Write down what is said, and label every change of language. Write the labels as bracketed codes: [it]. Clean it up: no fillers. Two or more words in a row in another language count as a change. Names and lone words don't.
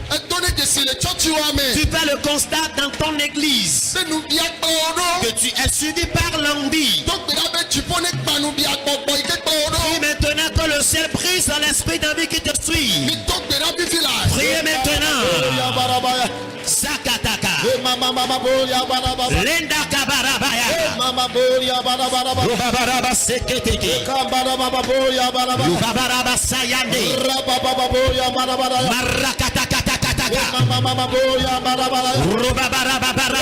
[fr] Tu fais le constat dans ton église que tu es suivi par l'envie. Prie maintenant que le ciel brise dans l'esprit d'envie qui te suit. Priez maintenant. Sakataka Lenda Kabarabaya Rubabaraba Seketeke Rubabaraba Sayande Marakatakataka Rubabaraba